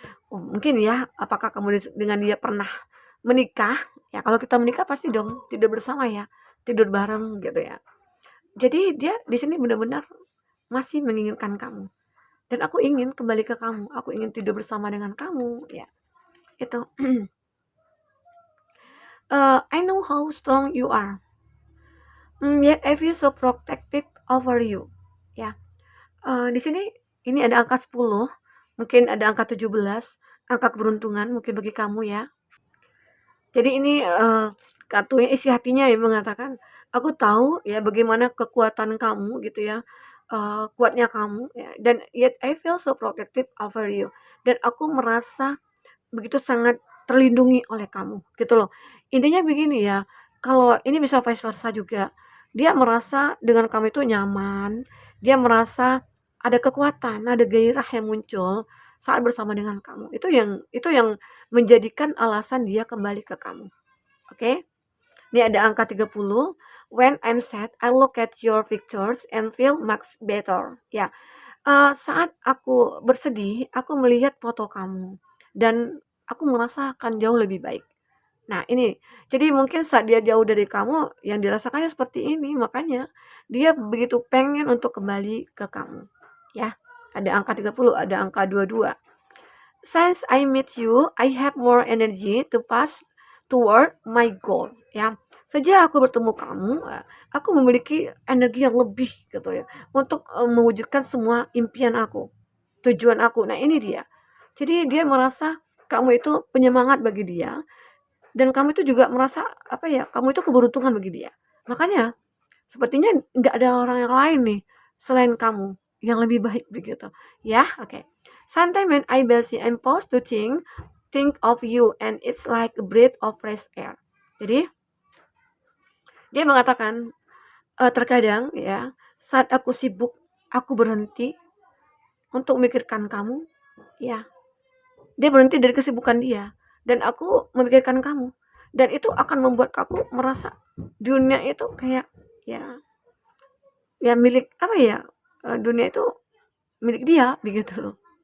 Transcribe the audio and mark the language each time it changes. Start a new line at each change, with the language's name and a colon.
Indonesian: Oh, mungkin ya, apakah kamu dengan dia pernah menikah? Ya, kalau kita menikah pasti dong tidur bersama ya, tidur bareng gitu ya. Jadi dia di sini benar-benar masih menginginkan kamu. Dan aku ingin kembali ke kamu, aku ingin tidur bersama dengan kamu ya. Itu.
English: I know how strong you are. Yet I feel so protective over you.
Indonesian: Ya. Di sini ini ada angka 10, mungkin ada angka 17, angka keberuntungan mungkin bagi kamu ya. Jadi ini kartunya isi hatinya yang mengatakan, aku tahu ya bagaimana kekuatan kamu gitu ya, kuatnya kamu ya, dan
English: yet I feel so protective over you.
Indonesian: Dan aku merasa begitu sangat terlindungi oleh kamu, gitu loh. Intinya begini ya, kalau ini bisa vice versa juga. Dia merasa dengan kamu itu nyaman, dia merasa ada kekuatan, ada gairah yang muncul saat bersama dengan kamu. Itu yang menjadikan alasan dia kembali ke kamu. Oke? Ini ada angka 30.
English: When I'm sad, I look at your pictures and feel much better.
Indonesian: Ya, saat aku bersedih, aku melihat foto kamu dan aku merasakan jauh lebih baik. Nah, ini. Jadi mungkin saat dia jauh dari kamu, yang dirasakannya seperti ini, makanya dia begitu pengen untuk kembali ke kamu. Ya, ada angka 30, ada angka 22.
English: Since I meet you, I have more energy to pass toward my goal.
Indonesian: Ya, sejak aku bertemu kamu, aku memiliki energi yang lebih gitu ya, untuk mewujudkan semua impian aku, tujuan aku. Nah, ini dia. Jadi dia merasa kamu itu penyemangat bagi dia, dan kamu itu juga merasa apa ya, kamu itu keberuntungan bagi dia. Makanya sepertinya nggak ada orang yang lain nih selain kamu yang lebih baik begitu. Ya, oke.
English: Sometimes when I busy and pause to think of you and it's like a breath of fresh air.
Indonesian: Jadi dia mengatakan terkadang ya, saat aku sibuk, aku berhenti untuk memikirkan kamu, ya. Dia berhenti dari kesibukan dia dan aku memikirkan kamu. Dan itu akan membuat aku merasa dunia itu kayak ya ya milik apa ya, dunia itu milik dia begitu loh.